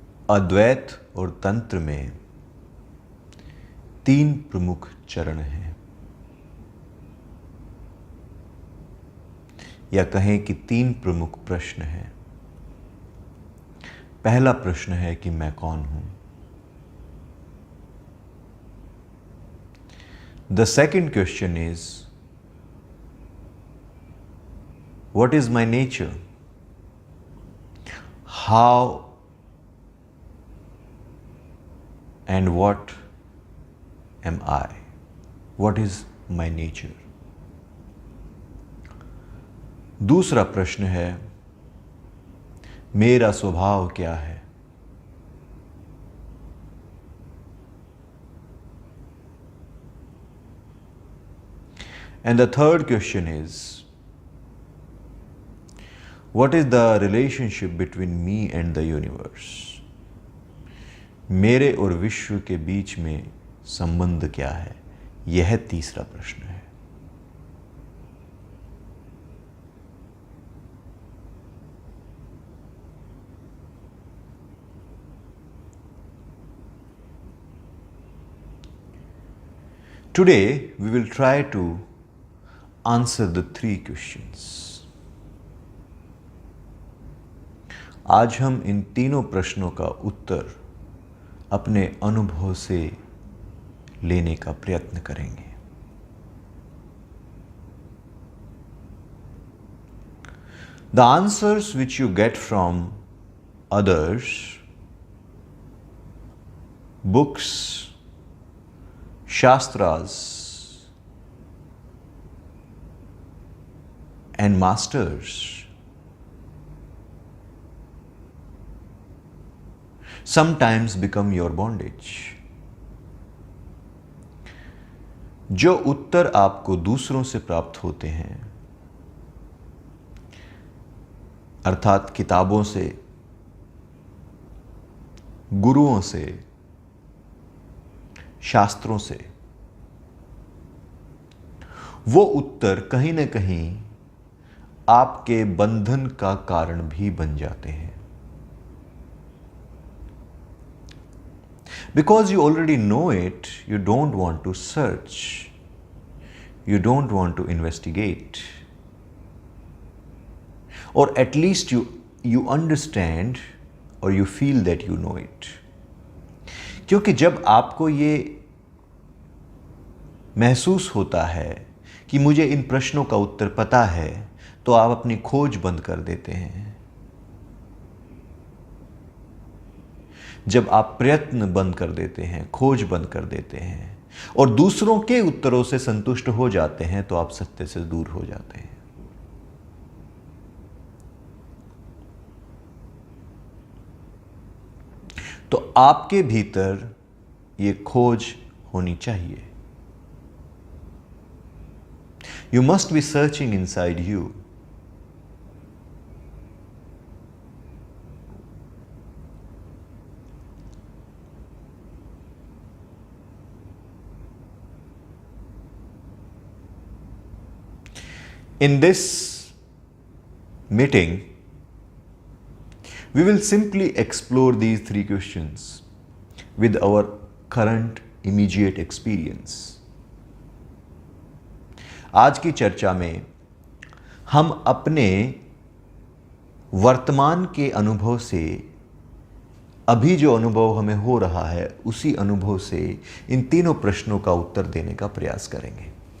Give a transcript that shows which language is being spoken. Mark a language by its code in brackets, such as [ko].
[hi] अद्वैत और तंत्र में 3 प्रमुख चरण हैं, या कहें कि 3 प्रमुख प्रश्न हैं। पहला प्रश्न है कि मैं कौन हूं। [en] The second question is, what is my nature? How and what am I? What is my nature? [hi] दूसरा प्रश्न है, मेरा स्वभाव क्या है? [en] And the third question is, what is the relationship between me and the universe? [hi] मेरे और विश्व के बीच में संबंध क्या है? यह तीसरा प्रश्न है। [en] Today we will try to answer the 3 questions. [hi] आज हम इन तीनों प्रश्नों का उत्तर अपने अनुभव से लेने का प्रयत्न करेंगे। [en] The answers which you get from others, books, shastras, and masters sometimes become your bondage. [hi] जो उत्तर आपको दूसरों से प्राप्त होते हैं, अर्थात किताबों से, गुरुओं से, शास्त्रों से, वो उत्तर कहीं न कहीं आपके बंधन का कारण भी बन जाते हैं। [en] Because you already know it, you don't want to search. You don't want to investigate. Or at least you understand or you feel that you know it. [hi] क्योंकि जब आपको ये महसूस होता है कि मुझे इन प्रश्नों का उत्तर पता है, तो आप अपनी खोज बंद कर देते हैं। जब आप प्रयत्न बंद कर देते हैं, खोज बंद कर देते हैं और दूसरों के उत्तरों से संतुष्ट हो जाते हैं, तो आप सत्य से दूर हो जाते हैं। तो आपके भीतर ये खोज होनी चाहिए। [en] You must be searching inside you. In this meeting, we will simply explore these 3 questions with our current immediate experience. [hi] आज की चर्चा में हम अपने वर्तमान के अनुभव से, अभी जो अनुभव हमें हो रहा है, उसी अनुभव से इन तीनों प्रश्नों का उत्तर देने का प्रयास करेंगे।